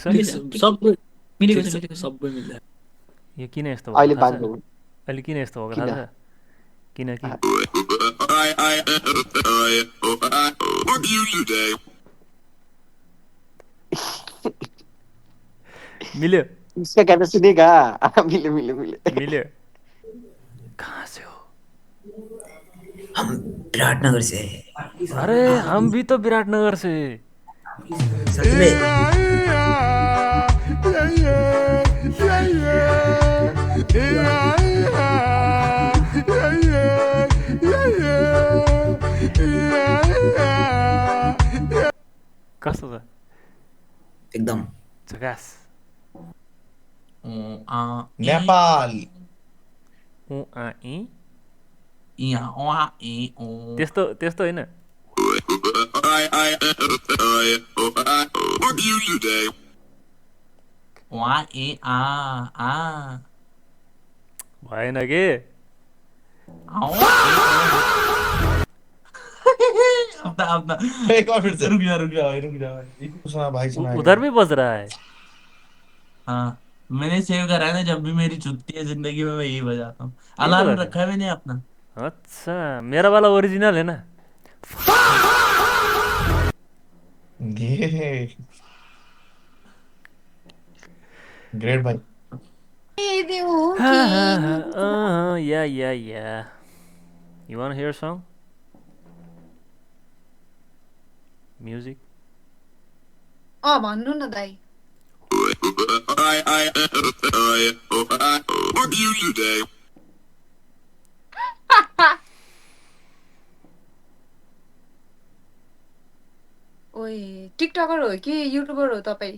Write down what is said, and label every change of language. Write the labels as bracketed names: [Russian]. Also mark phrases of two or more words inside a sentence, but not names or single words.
[Nepali] सबै मिलेको छ सबै मिल्छ यो किन यस्तो अहिले भएको थाहा छ बाँध्नु अहिले किन यस्तो भएको थाहा छ किनकि मिल्यो [Hindi] इसका कहना सुनेगा मिले मिले मिले [Nepali] मिल्यो [Hindi] कहाँ से [Nepali] हो [Hindi] हम विराटनगर से हैं। अरे हम भी तो विराटनगर से सच में [Nepali] कस्तो छ एकदम [Hindi] झकास [Nepali] नेपाल उ आ इ त्यस्तो त्यस्तो होइन भएन के [Hindi] उधर भी बज रहा है हाँ मैंने सेव करा है ना जब भी मेरी छुट्टी है जिंदगी में मैं यही बजाता हूँ यही अलार्म बजाते रखा है मैंने अपना अच्छा मेरा वाला ओरिजिनल है ना ग्रेट भाई [English] yeah you want to hear a song music [Nepali] भन्नु न दाइ ओए टिकटकर हो कि युट्युबर हो तपाईँ